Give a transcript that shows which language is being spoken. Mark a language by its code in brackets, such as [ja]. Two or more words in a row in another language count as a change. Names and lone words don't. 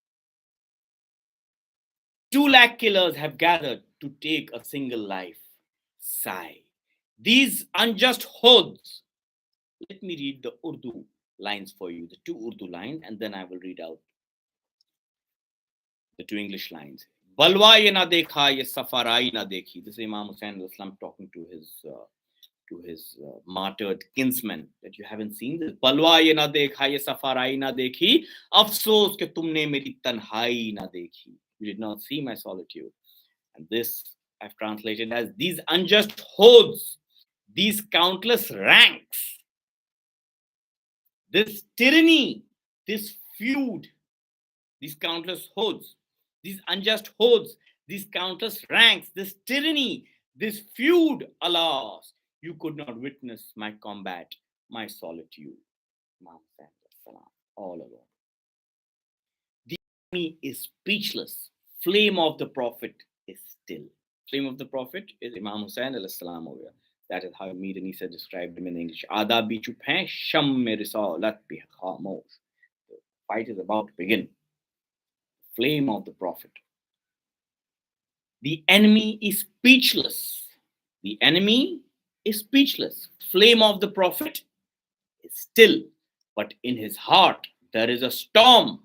[en] 2 lakh killers have gathered to take a single life. Sigh. These unjust hordes. Let me read the Urdu lines for you, the 2 Urdu lines, and then I will read out the 2 English lines. [ur] بلوا یہ نہ دیکھا، یہ صف‌آرائی نہ دیکھی. [en] This is Imam Hussain al-Islam talking to his martyred kinsmen that you haven't seen this. [ur] بلوا یہ نہ دیکھا، یہ صف‌آرائی نہ دیکھی. افسوس کہ تم نے میری تنہائی نہ دیکھی. [en] You did not see my solitude. And this I've translated as these unjust hordes, these countless ranks, this tyranny, this feud, these countless hordes, these unjust hordes, these countless ranks, this tyranny, this feud, alas, you could not witness my combat, my solitude. All alone. The enemy is speechless. Flame of the Prophet is still. Flame of the Prophet is Imam Hussain al-Salam over here. That is how Mir Anisa described him in English. [ur] اعدا بھی چپ ہیں، شام میں رسالت بھی خاموش. [en] The fight is about to begin. Flame of the Prophet. The enemy is speechless. The enemy is speechless. Flame of the Prophet is still. But in his heart, there is a storm.